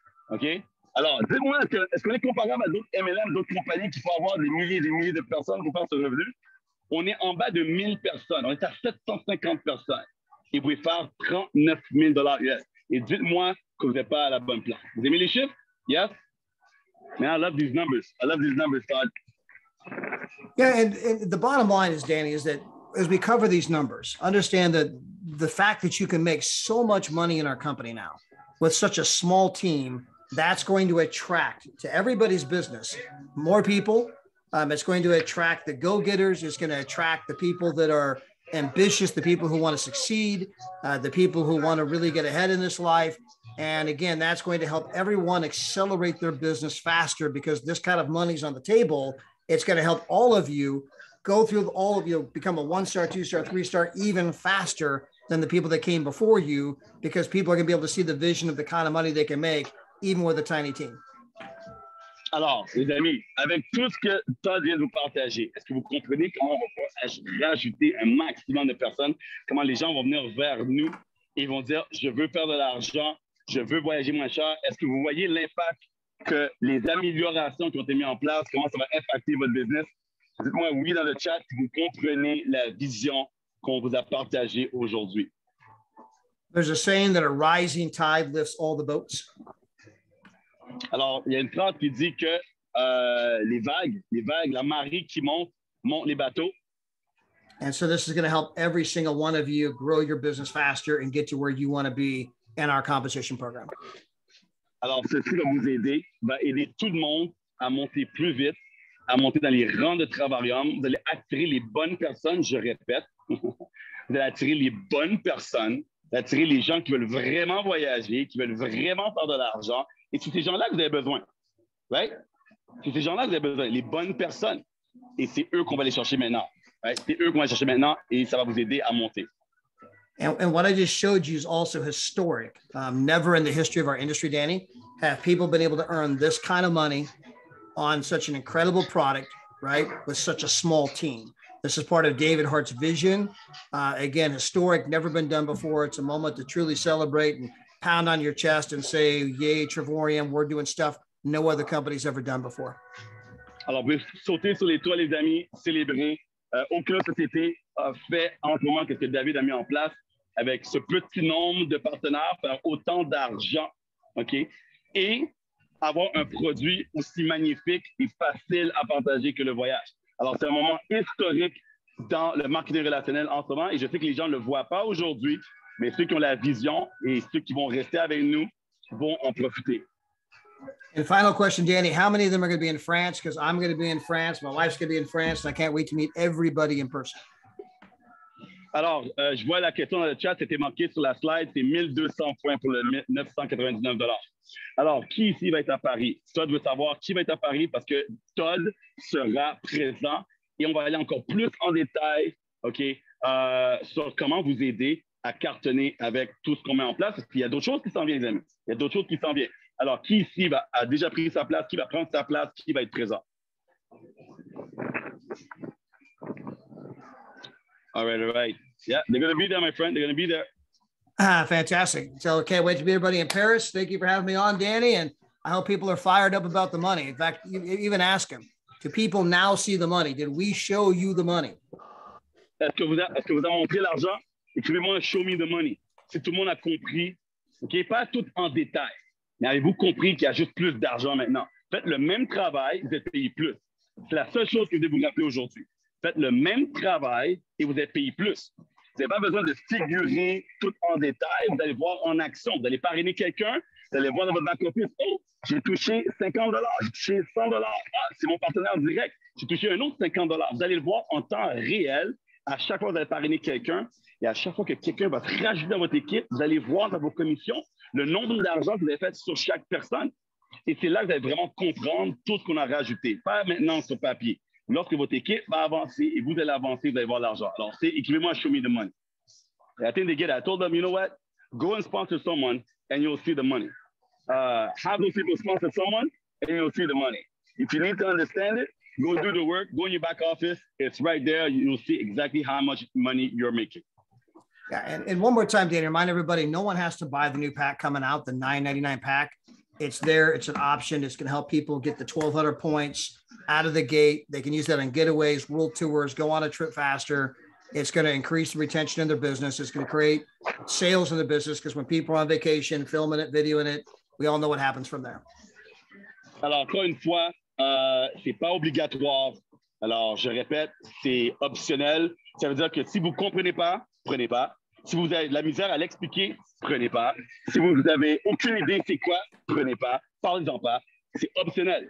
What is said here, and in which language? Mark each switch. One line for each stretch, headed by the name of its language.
French: OK? Alors, dis-moi, est-ce qu'on est comparable à d'autres MLM, d'autres compagnies qui font avoir des milliers de personnes pour faire ce revenu? On est en bas de 1000 personnes. On est à 750 personnes. Et vous pouvez faire 39 000 US. Et dites-moi que vous n'êtes pas à la bonne place. Vous aimez les chiffres?
English: Yes? Man, I love these numbers. I love these numbers, Todd. Yeah, and the bottom line is, Danny, is that as we cover these numbers, understand that the fact that you can make so much money in our company now with such a small team, that's going to attract to everybody's business more people. It's going to attract the go-getters. It's going to attract the people that are ambitious, the people who want to succeed, the people who want to really get ahead in this life. And again, that's going to help everyone accelerate their business faster because this kind of money's on the table. It's going to help all of you go through all of you, become a 1-star, 2-star, 3-star, even faster than the people that came before you, because people are going to be able to see the vision of the kind of money they can make, even with a tiny team.
French: Alors, les amis, avec tout ce que Todd vient de vous partager, est-ce que vous comprenez comment on va rajouter un maximum de personnes, comment les gens vont venir vers nous et vont dire, je veux faire de l'argent, je veux voyager moins cher. Est-ce que vous voyez l'impact que les améliorations qui ont été mises en place, comment ça va impacter votre business? Dites-moi oui dans le chat si vous comprenez la vision qu'on vous a partagée aujourd'hui.
English: There's a saying that a rising tide lifts all the boats.
French: Alors, il y a une phrase qui dit que les vagues, la marée qui monte les bateaux.
English: And so this is going to help every single one of you grow your business faster and get to where you want to be in our competition program.
French: Alors, ceci va vous aider, va aider tout le monde à monter plus vite, à monter dans les rangs de Travarium. Vous allez attirer les bonnes personnes, je répète. Vous allez attirer les bonnes personnes, attirer les gens qui veulent vraiment voyager, qui veulent vraiment faire de l'argent. Et c'est ces gens-là que vous avez besoin. Right? C'est ces gens-là que vous avez besoin, les bonnes personnes. Et c'est eux qu'on va aller chercher maintenant. Right? C'est eux qu'on va aller chercher maintenant et ça va vous aider à monter.
English: And what I just showed you is also historic. Never in the history of our industry, Danny, have people been able to earn this kind of money on such an incredible product, right? With such a small team. This is part of David Hart's vision. Again, historic, never been done before. It's a moment to truly celebrate and pound on your chest and say, yay, Travarium, we're doing stuff no other company's ever done before.
French: Alors, vous pouvez sauter sur les toits, les amis, célébrer. Aucune société a fait en ce moment que ce que David a mis en place avec ce petit nombre de partenaires, faire autant d'argent, OK? Et avoir un produit aussi magnifique et facile à partager que le voyage. Alors, c'est un moment historique dans le marketing relationnel en ce moment et je sais que les gens ne le voient pas aujourd'hui, mais ceux qui ont la vision et ceux qui vont rester avec nous vont en profiter.
English: And final question, Danny, how many of them are going to be in France? Because I'm going to be in France, my wife's going to be in France, and I can't wait to meet everybody in person.
French: Alors, je vois la question dans le chat, c'était marqué sur la slide, c'est 1200 points pour le 999 $. Alors, qui ici va être à Paris? Todd veut savoir qui va être à Paris parce que Todd sera présent et on va aller encore plus en détail, OK, sur comment vous aider à cartonner avec tout ce qu'on met en place. Parce qu'il y a d'autres choses qui s'en viennent, les amis. Il y a d'autres choses qui s'en viennent. Alors, qui ici a déjà pris sa place? Qui va prendre sa place? Qui va être présent?
English: All right. Yeah, they're going to be there, my friend. They're going to be there. Fantastic. So can't wait to meet everybody in Paris. Thank you for having me on, Danny. And I hope people are fired up about the money. In fact, even ask them, do people now see the money? Did we show you the money?
French: Est-ce que vous avez montré l'argent? Écrivez-moi
English: show me the money.
French: Si tout le monde a compris, OK, pas tout en détail, mais avez-vous compris qu'il y a juste plus d'argent maintenant? Faites le même travail, vous êtes payé plus. C'est la seule chose que vous devez vous rappeler aujourd'hui. Faites le même travail et vous êtes payé plus. Vous n'avez pas besoin de figurer tout en détail. Vous allez voir en action. Vous allez parrainer quelqu'un. Vous allez voir dans votre back-office. Oh, j'ai touché 50 $. J'ai touché 100 $. Ah, c'est mon partenaire direct. J'ai touché un autre 50 $. Vous allez le voir en temps réel. À chaque fois que vous allez parrainer quelqu'un et à chaque fois que quelqu'un va se rajouter dans votre équipe, vous allez voir dans vos commissions le nombre d'argent que vous avez fait sur chaque personne. Et c'est là que vous allez vraiment comprendre tout ce qu'on a rajouté. Pas maintenant sur papier. Lorsque votre équipe va avancer et vous allez avancer, vous allez voir l'argent. Alors, écrivez-moi
English: show me the money. I think they get it. I told them, you know what? Go and sponsor someone and you'll see the money. Have those people sponsor someone and you'll see the money. If you need to understand it, go do the work, go in your back office. It's right there. You'll see exactly how much money you're making. Yeah, and one more time, Dan, remind everybody, no one has to buy the new pack coming out, the $9.99 pack. It's there. It's an option. It's going to help people get the 1,200 points out of the gate. They can use that on getaways, world tours, go on a trip faster. It's going to increase the retention in their business. It's going to create sales in the business because when people are on vacation, filming it, videoing it, we all know what happens from there.
French: Alors, encore une fois, c'est pas obligatoire. Alors, je répète, c'est optionnel. Ça veut dire que si vous ne comprenez pas, prenez pas. Si vous avez de la misère à l'expliquer, prenez pas. Si vous n'avez aucune idée c'est quoi, prenez pas. Parlez-en pas. C'est optionnel.